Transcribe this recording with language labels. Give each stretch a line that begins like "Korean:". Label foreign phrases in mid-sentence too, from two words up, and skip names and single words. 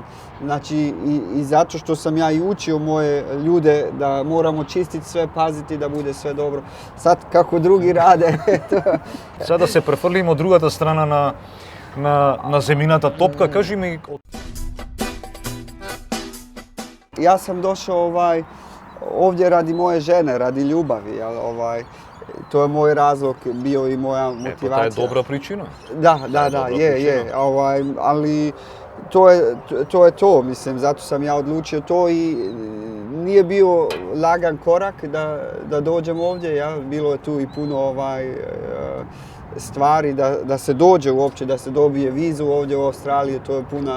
Croatian: Znači, i zato što sam ja i učio moje ljude da moramo čistiti sve, paziti da bude sve dobro. Sad kako drugi rade...
Macedonian: Сада се префрлимо од другата страна на земјината топка, кажи ми...
Croatian: Ja sam došao ovdje radi moje žene, radi ljubavi. To je moj razlog bio i moja motivacija. To je dobra pričina. Da, je. Ali to je to, mislim, zato sam ja odlučio to i nije bio lagan korak da dođem ovdje, bilo je tu i puno stvari da se dođe uopće, da se dobije vizu ovdje u Australiji, to je puna...